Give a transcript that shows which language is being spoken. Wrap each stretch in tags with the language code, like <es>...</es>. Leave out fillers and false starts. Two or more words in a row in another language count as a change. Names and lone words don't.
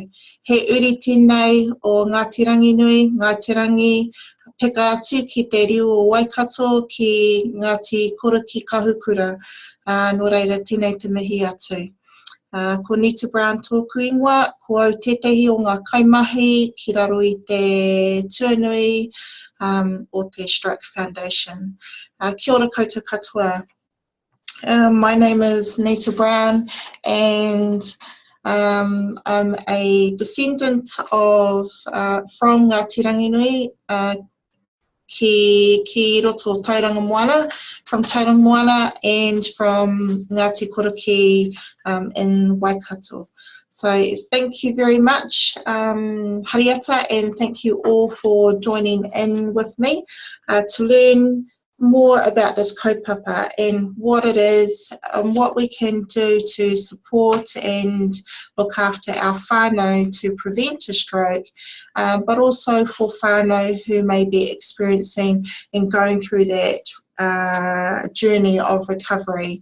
<mi>He uri tēnei o Ngāti Rangi Nui, Ngāti Rangi, peka atu ki te riu o Waikato, ki Ngāti Kora ki Kahukura. Nō reira, tēnei te mihi atu. Ko Nita Brown tōku ingoa, ko au tētahi o ngā kaimahi ki raro i te tuanui o te Stroke Foundation. Kia ora koutou katoa.</mi> <en>My name is Nita Brown and I'm a descendant of from Ngāti Rangi Nui,</en> <mi>ki roto</mi> <en>Tauranga Moana, from Tauranga Moana and from Ngāti Koroki in Waikato. So thank you very much, hariata, and thank you all for joining in with me to learn more about this kaupapa and what it is, what we can do to support and look after our whānau to prevent a stroke, but also for whānau who may be experiencing and going through that journey of recovery.</en>